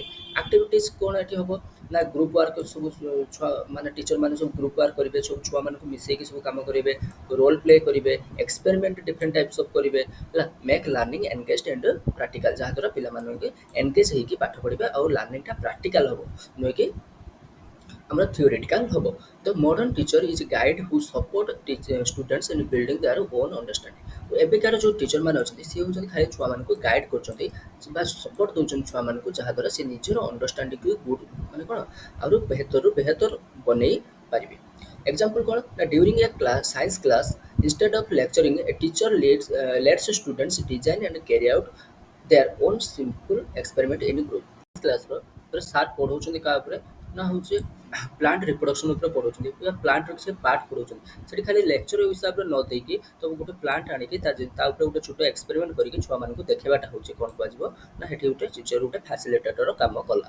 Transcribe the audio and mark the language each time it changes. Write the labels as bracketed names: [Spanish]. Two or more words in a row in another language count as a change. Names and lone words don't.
[Odia] ଆକ୍ଟିଭିଟିଜ୍ କ'ଣ ଏଠି ହେବ ନା [English] group work [Odia] ସବୁ ଛୁଆ ମାନେ ଟିଚର ମାନେ ସବୁ [English] group work [Odia] କରିବେ ସବୁ ଛୁଆମାନଙ୍କୁ ମିଶେଇକି ସବୁ କାମ କରିବେ [English] role play [Odia] କରିବେ [English] experiment different types of [Odia] କରିବେ ହେଲା [English] make learning engaged and practical [Odia] ଯାହାଦ୍ୱାରା ପିଲାମାନଙ୍କୁ ଏନଗେଜ୍ ହେଇକି ପାଠ ପଢ଼ିବେ ଆଉ ଲର୍ଣ୍ଣିଂଟା ପ୍ରାକ୍ଟିକାଲ ହେବ ନୁହେଁ କି ଆମର theoretical ହବ। [English] The modern teacher is a guide who support students in building their own understanding। [Odia] ଏବେକାର ଯେଉଁ ଟିଚର ମାନେ ଅଛନ୍ତି ସିଏ ହେଉଛନ୍ତି ଖାଲି ଛୁଆମାନଙ୍କୁ ଗାଇଡ଼ କରୁଛନ୍ତି ବା ସପୋର୍ଟ ଦେଉଛନ୍ତି ଛୁଆମାନଙ୍କୁ, ଯାହାଦ୍ୱାରା ସେ ନିଜର ଅଣ୍ଡରଷ୍ଟାଣ୍ଡିଂକୁ ଗୁଡ୍ ମାନେ କ'ଣ ଆହୁରି ବେହତର ବନେଇ ପାରିବେ। ଏକ୍ଜାମ୍ପଲ୍ କ'ଣ ନା [English] during a class science class instead of lecturing a teacher lets students design and carry out their own simple experiment in group। [Odia] କ୍ଲାସ୍ର ସାର୍ ପଢ଼ଉଛନ୍ତି କାହା ଉପରେ ନା ହେଉଛି [English] plant reproduction [Odia] ଉପରେ ପଢ଼ଉଛନ୍ତି, ପ୍ଲାଣ୍ଟର କିଛି ପାର୍ଟ ପଢ଼ଉଛନ୍ତି। ସେଠି ଖାଲି ଲେକ୍ଚର ହିସାବରେ ନ ଦେଇକି ତ ଗୋଟେ ପ୍ଲାଣ୍ଟ ଆଣିକି ତା ଉପରେ ଗୋଟେ ଛୋଟ ଏକ୍ସପେରିମେଣ୍ଟ କରିକି ଛୁଆମାନଙ୍କୁ ଦେଖେଇବାଟା ହେଉଛି କ'ଣ କୁହାଯିବ ନା ସେଠି ଗୋଟେ ଟିଚର ଗୋଟେ ଫାସିଲିଟେଟର କାମ କଲା।